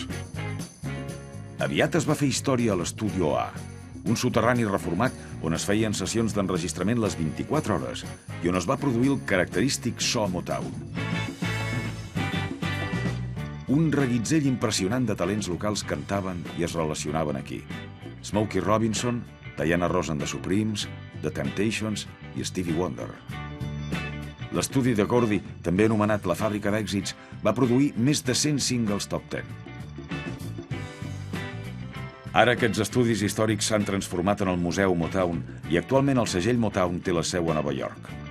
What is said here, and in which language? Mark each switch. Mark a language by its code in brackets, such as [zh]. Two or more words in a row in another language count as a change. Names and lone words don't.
[ca] Aviat es va fer història a l'Estudio A, un soterrani reformat on es feien sessions d'enregistrament les 24 hores i on es va produir el característic so Motown. Un reguitzell impressionant de talents locals cantaven i es relacionaven aquí. Smokey Robinson, Diana Ross and the Supremes, The Temptations i Stevie Wonder. L'estudi de Gordy, també anomenat la fàbrica d'èxits, va produir més de 100 singles top 10. Ara aquests estudis històrics s'han transformat en el Museu Motown i actualment el segell Motown té la seu a Nova York.